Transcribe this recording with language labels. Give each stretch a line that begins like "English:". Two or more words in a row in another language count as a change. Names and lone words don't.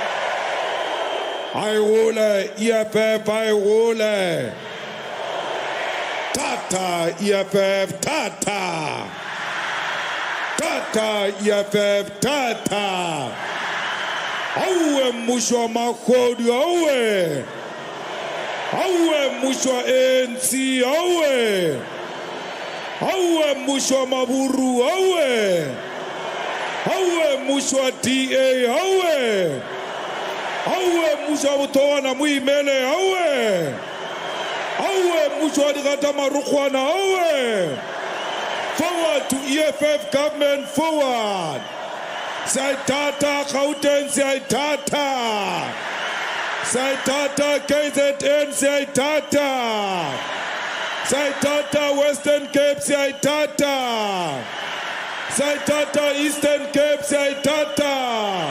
Southern Sotho: Ayule, EFF, ayule. Tata, EFF, tata. Tata, EFF, tata. Awe mushwa makodi, awe. Awe mushwa ANC, awe. Awe mushwa maburu, awe. Awe mushwa DA, awe. Awe mushwa butowana muimele, awe. Awe mushwa digata marukwana, awe.
English: Forward to EFF government, forward.
Southern Sotho: Saitata, Gauteng, Saitata. Saitata, KZN, Saitata. Saitata, Western Cape, Saitata. Saitata, Eastern Cape, Saitata.